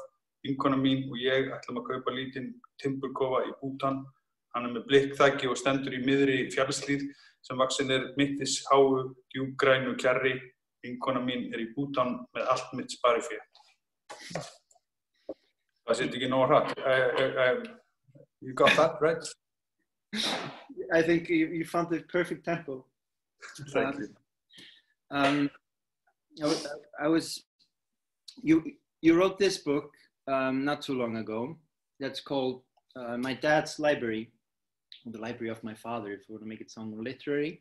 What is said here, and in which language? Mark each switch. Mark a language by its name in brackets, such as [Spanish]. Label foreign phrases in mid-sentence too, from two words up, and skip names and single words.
[Icelandic] Vinkona mín og ég ætlum að kaupa lítinn timburkofa í Bútan. Hann með blikkþaki og stendur í miðri fjallshlíð sem vaxin mittisháu, djúpgrænu kjarri. Vinkona mín í Bútan með allt mitt sparifé. Það sitt ekki nógu hratt. [English] You got that, right? I think you found the perfect tempo. Thank you. You wrote this book not too long ago. That's called My Dad's Library, or the Library of My Father, if you want to make it sound more literary.